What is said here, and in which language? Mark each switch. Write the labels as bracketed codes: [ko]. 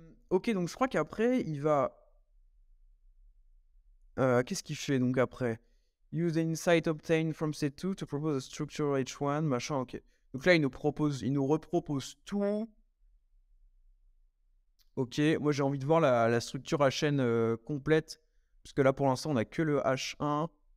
[fr] Ok, donc je crois qu'après, il va... qu'est-ce qu'il fait donc après? [en] Use the insight obtained from C2 to propose a structure H1, machin, ok. [fr] Donc là, il nous repropose tout. Ok, moi j'ai envie de voir la structure HN complète. Parce que là, pour l'instant, on a que le H1.